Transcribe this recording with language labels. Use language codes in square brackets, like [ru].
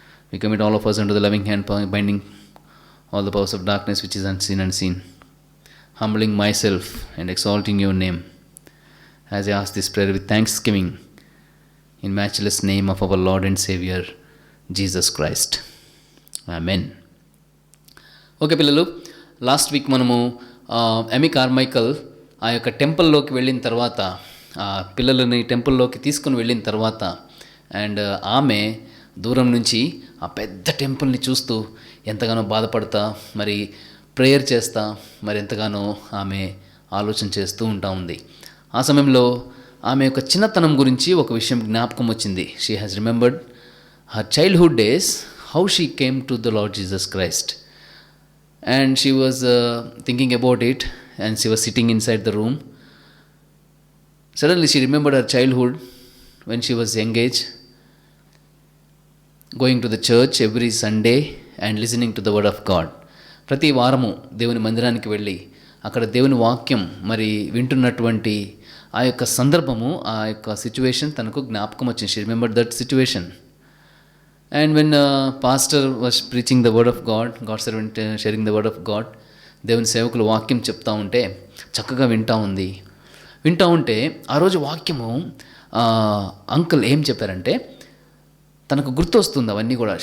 [en] We commit all of us under the loving hand, binding all the powers of darkness which is unseen and seen, humbling myself and exalting Your name as I ask this prayer with thanksgiving in matchless name of our Lord and Savior, Jesus Christ. Amen. [te] Okay పిల్లలు, last week మనము ఎమీ Carmichael ఆ యొక్క టెంపుల్లోకి వెళ్ళిన తర్వాత, పిల్లలని టెంపుల్లోకి తీసుకుని వెళ్ళిన తర్వాత, అండ్ ఆమె దూరం నుంచి ఆ పెద్ద టెంపుల్ని చూస్తూ ఎంతగానో బాధపడతా, మరి ప్రేయర్ చేస్తా, మరి ఎంతగానో ఆమె ఆలోచన చేస్తూ ఉంటా ఉంది. ఆ సమయంలో ఆమె యొక్క చిన్నతనం గురించి ఒక విషయం జ్ఞాపకం వచ్చింది. [en] She has remembered her childhood days, how she came to the Lord Jesus Christ. And she was thinking about it, and she was sitting inside the room. Suddenly she remembered her childhood when she was young age, going to the church every Sunday and listening to the word of God. [te] ప్రతి వారము దేవుని మందిరానికి వెళ్ళి అక్కడ దేవుని వాక్యం మరి వింటున్నటువంటి ఆ యొక్క సందర్భము, ఆ యొక్క సిచ్యువేషన్ తనకు జ్ఞాపకం వచ్చింది. [en] She remembered that situation. And when pastor was preaching the word of God, God servant sharing the word of God, [te] దేవుని సేవకులు వాక్యం చెప్తా ఉంటే చక్కగా వింటూ ఉంటే ఆ రోజు వాక్యము అంకుల్ ఏం చెప్పారంటే తనకు గుర్తొస్తుంది అవన్నీ కూడా.